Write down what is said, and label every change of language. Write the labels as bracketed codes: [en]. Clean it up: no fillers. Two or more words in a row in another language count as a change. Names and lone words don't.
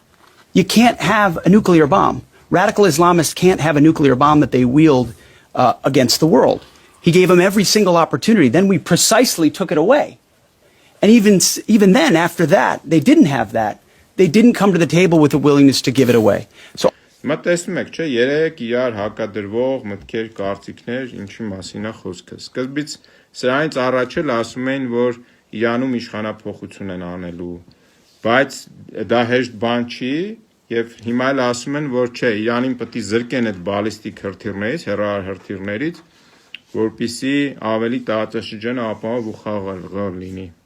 [en] You can't have a nuclear bomb. Radical Islamists can't have a nuclear bomb that they wield against the world. He gave them every single opportunity. Then we precisely took it away. And even then, after that, they didn't have that. they didn't come to the table with a willingness to give it away. So [hy] Հիմա տեսնում եք, չէ, երեք իրար հակադրվող մտքեր, կարծիքներ, ինչի մասին է խոսքը։ Սկզբից սրանից առաջ էլ ասում էին, որ Իրանում իշխանափոխություն են անելու, բայց դա հեշտ բան չի, եւ հիմա էլ ասում են, որ չէ, Իրանին պետք է զրկեն այդ բալիստիկ հրթիռներից, հեռահար հրթիռներից, որպեսզի ավելի տարածաշրջանը ապահով ու խաղաղ լինի։